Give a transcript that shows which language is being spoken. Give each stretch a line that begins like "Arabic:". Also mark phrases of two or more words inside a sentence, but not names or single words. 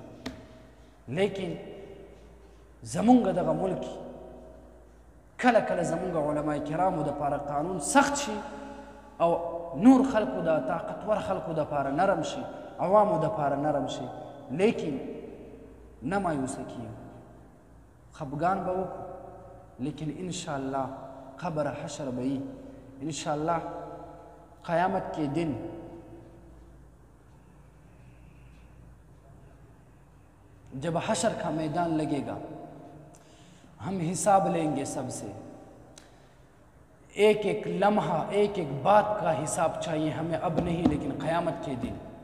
Pashto: لیکن زمونږ دغه ملک کله کله زمونږ علما کرامو دپاره قانون سخت شي او نور خلکو د طاقتور خلکو دپاره نرم شي، عوامو دپاره نرم شي، لیکن نه مایوسه کیږو، خفګان به وکړو، لیکن انشاءالله قبر حشر به وي.
Urdu: انشاءالله قیامت کے دن جب حشر کا میدان لگے گا ہم حساب لیں گے سب سے. ایک ایک لمحہ ایک ایک بات کا حساب چاہیے ہمیں، اب نہیں لیکن قیامت کے دن.